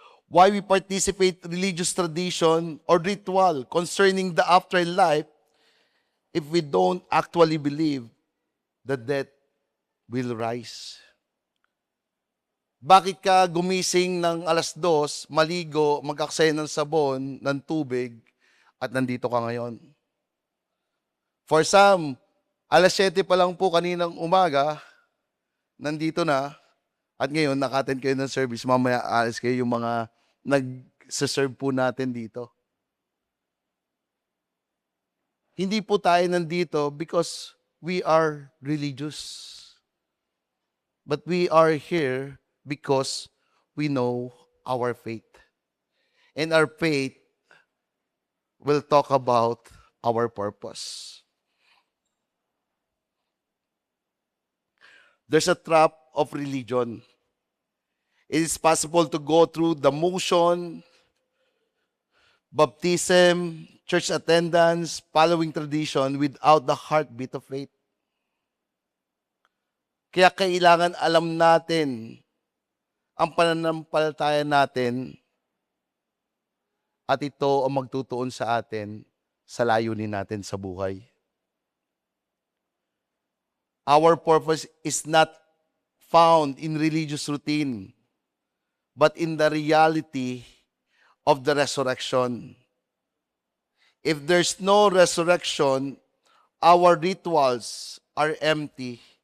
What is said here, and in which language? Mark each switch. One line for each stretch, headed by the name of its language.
English: Why we participate religious tradition or ritual concerning the afterlife if we don't actually believe that death will rise?
Filipino: Bakit ka gumising ng 2:00, maligo, mag-aksaya ng sabon, ng tubig, at nandito ka ngayon?
English: For some,
Filipino: 7:00 pa lang po kaninang umaga, nandito na, at ngayon naka-attend kayo ng service, mamaya alis kayo yung mga nag-serve po natin dito. Hindi po tayo nandito
English: because we are religious. But we are here because we know our faith. And our faith will talk about our purpose. there's a trap of religion. It is possible to go through the motion, baptism, church attendance, following tradition without the heartbeat of faith.
Filipino: Kaya kailangan alam natin ang pananampalataya natin at ito ang magtutuon sa atin sa layunin natin sa buhay.
English: Our purpose is not found in religious routine, but in the reality of the resurrection. If there's no resurrection, our rituals are empty.